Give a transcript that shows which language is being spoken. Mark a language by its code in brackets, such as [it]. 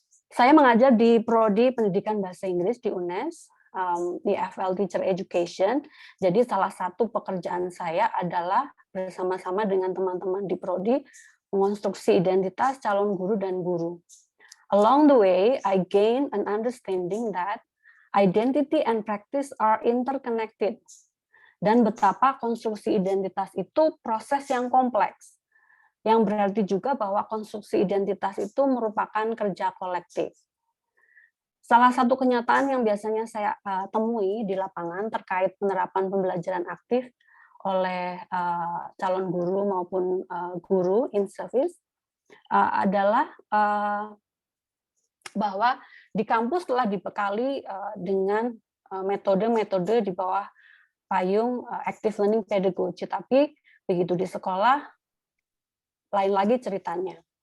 [id] Saya mengajar di Prodi Pendidikan Bahasa Inggris di UNNES, di FL Teacher Education. Jadi salah satu pekerjaan saya adalah bersama-sama dengan teman-teman di Prodi mengonstruksi identitas calon guru dan guru. [en] Along the way, I gain an understanding that identity and practice are interconnected. [id] Dan betapa konstruksi identitas itu proses yang kompleks. Yang berarti juga bahwa konstruksi identitas itu merupakan kerja kolektif. Salah satu kenyataan yang biasanya saya temui di lapangan terkait penerapan pembelajaran aktif oleh calon guru maupun guru in service adalah bahwa di kampus telah dibekali dengan metode-metode di bawah payung active learning pedagogy, tapi begitu di sekolah lain lagi ceritanya.